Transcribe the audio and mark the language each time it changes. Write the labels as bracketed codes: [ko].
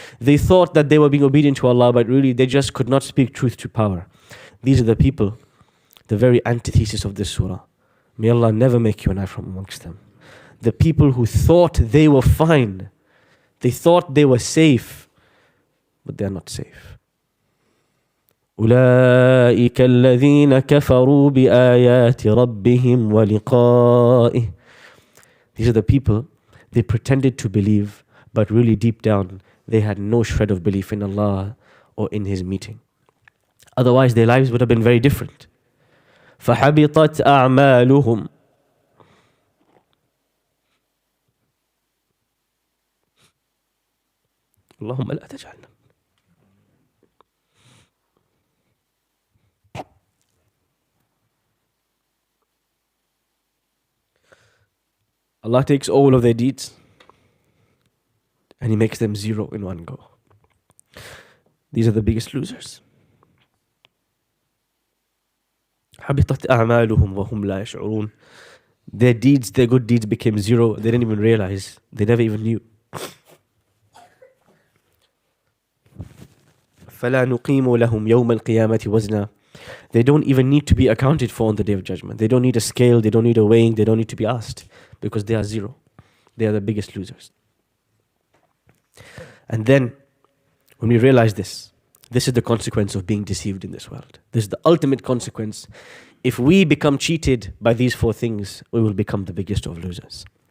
[en] They thought that they were being obedient to Allah, but really they just could not speak truth to power. These are the people, the very antithesis of this surah. May Allah never make you and I from amongst them. The people who thought they were fine, they thought they were safe, but they are not safe. [ar] أولئك الذين كفروا بآيات ربهم ولقائه. [en] These are the people, they pretended to believe, but really deep down, they had no shred of belief in Allah or in His meeting. Otherwise, their lives would have been very different. [ar] فحبطت أعمالهم. اللهم لا تجعلنا. [en] Allah takes all of their deeds and He makes them zero in one go. These are the biggest losers. [ar] حبطت أعمالهم وهم لا يشعرون. [en] Their deeds, their good deeds became zero. They didn't even realize. They never even knew. [ar] فلا نقيم لهم يوم القيامة وزنا. [en] They don't even need to be accounted for on the Day of Judgment. They don't need a scale, they don't need a weighing, they don't need to be asked, because they are zero. They are the biggest losers. And then, when we realize this is the consequence of being deceived in this world. This is the ultimate consequence. If we become cheated by these four things, we will become the biggest of losers.